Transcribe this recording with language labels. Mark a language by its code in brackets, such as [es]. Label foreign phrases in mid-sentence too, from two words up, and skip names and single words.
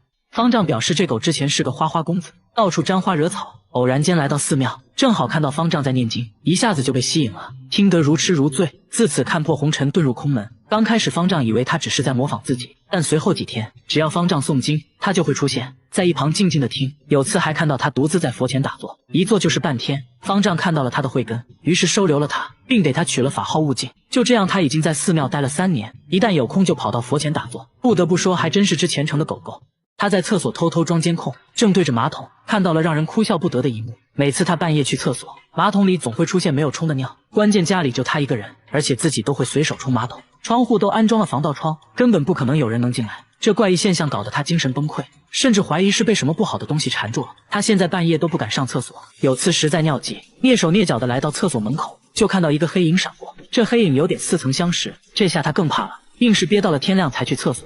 [zh] 方丈表示這狗之前是個花花公子，到處沾花惹草，偶然間來到寺廟，正好看到方丈在念經，一下子就被吸引了，聽得如痴如醉，自此看破紅塵，遁入空門。剛開始方丈以為他只是在模仿自己，但隨後幾天只要方丈誦經，他就會出現在一旁靜靜的聽。有次還看到他獨自在佛前打坐，一坐就是半天。方丈看到了他的慧根，於是收留了他，並給他取了法號悟淨。就這樣他已經在寺廟待了3年，一旦有空就跑到佛前打坐。不得不說還真是只虔誠的狗狗。他在廁所偷偷裝監控，正對着馬桶，看到了讓人哭笑不得的一幕。每次他半夜去廁所，馬桶裡總會出現沒有沖的尿，關鍵家裡就他一個人，而且自己都會隨手沖馬桶，窗戶都安裝了防盜窗，根本不可能有人能進來。這怪異現象搞得他精神崩潰，甚至懷疑是被什麼不好的東西纏住了。他現在半夜都不敢上廁所，有次實在尿急，躡手躡腳的來到廁所门口，就看到一個黑影閃過，這黑影有點似曾相識，這下他更怕了，硬是憋到了天亮才去廁所。